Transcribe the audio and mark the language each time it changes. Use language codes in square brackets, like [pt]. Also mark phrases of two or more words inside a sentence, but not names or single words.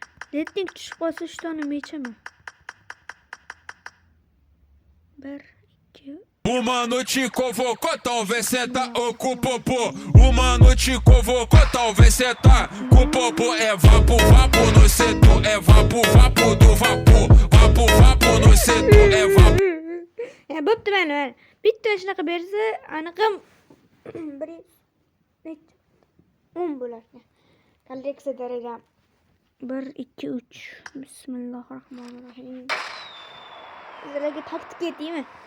[uz] Letning tushib qolsa ishtonim yechaman. 1 2 [pt] Uma noite convocou, talvez senta ou com o popô. Uma noite convocou, talvez senta com o popô. É vapo, vapo no setor, é vapo, vapo do vapor. Vapo, vapo no setor, é vapo. [uz] Ya bo'pti mana. Bitta shunaqa bersa, aniqam 10 bo'lardi. Kolleksiya darajam 1 2 3. Bismillahirrohmanirrohim. Sizlarga taktik aytaymi?